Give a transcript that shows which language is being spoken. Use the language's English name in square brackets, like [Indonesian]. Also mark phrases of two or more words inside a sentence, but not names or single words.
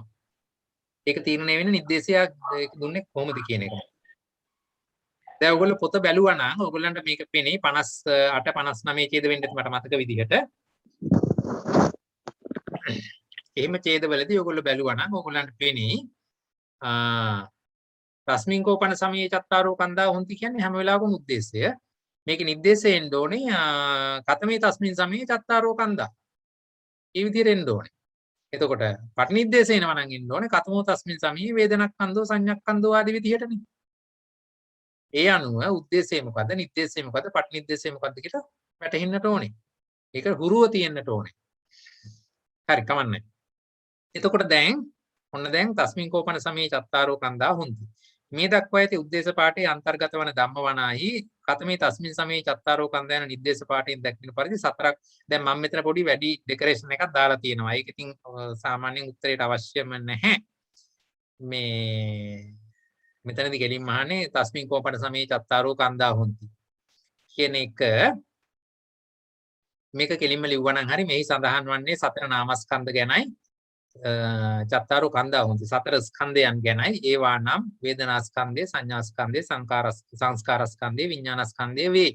[Sinhala] ඒක තීරණය වෙන්නේ නිද්දේශයක් දුන්නේ කොහොමද කියන එක. දැන් ඔයගොල්ලෝ පොත බැලුවා නම් ඔයගොල්ලන්ට මේක පෙනේ 58 59 ඡේද වෙන්න මට මතක විදිහට. එහෙම ඡේදවලදී ඔයගොල්ලෝ බැලුවා නම් ඔයගොල්ලන්ට පෙනේ [Pali] තස්මින් කෝපන සමයේ චත්තාරෝ කන්දා හොಂತಿ [Sinhala] කියන්නේ හැම වෙලාවකම උද්දේශය. මේකේ නිर्देशයෙන් ඕනේ [Pali] කතමේ තස්මින් සමයේ චත්තාරෝ කන්දා. [Sinhala] මේ විදිහට එන්න ඕනේ. එතකොට පටිනිද්දේශය එනවා නම් එන්න ඕනේ [Pali] කතමෝ තස්මින් සමයේ වේදනක්ඛන්தோ සංඤක්ඛන්தோ [Sinhala] ආදී විදිහටනේ. ඒ අනුව උද්දේශය මොකද්ද නිर्देशය මොකද්ද පටිනිද්දේශය මොකද්ද කියලා වැටහෙන්නට ඕනේ. ඒක හුරුව තියෙන්නට ඕනේ. හරි කමන්නේ. [Pali] එතකොට දැන් තස්මින් කෝපන සමයේ චත්තාරෝ කන්දා හොಂತಿ. [Sinhala] මේ දක්වා ඇති උද්දේශ පාඨයේ අන්තර්ගත වන ධම්මවනාහි [Pali] කතමේ තස්මින් සමයේ චත්තාරෝ කන්දා [Sinhala] යන නිर्देश පාඨයෙන් දැක්වෙන පරිදි සතරක්. දැන් මම මෙතන පොඩි වැඩි ඩෙකොරේෂන් එකක් දාලා තියෙනවා. ඒක ඉතින් සාමාන්‍යයෙන් උත්තරේට අවශ්‍යම නැහැ. මෙතනදී ගෙලින් මහන්නේ [Pali] තස්මින් කෝපන සමයේ චත්තාරෝ කන්දා හොಂತಿ. [Sinhala] කියන එක මේක කෙලින්ම ලිව්වනම් හරි මෙහි සඳහන් වන්නේ සතර නාමස්කන්ධ ගැනයි [Pali] චත්තාරෝ කන්දා හොන්ති [Sinhala] සතර ස්කන්ධයන් ගැනයි ඒවා නම් වේදනාස්කන්ධය සංඥාස්කන්ධය සංස්කාරස්කන්ධය විඥානස්කන්ධය වේ.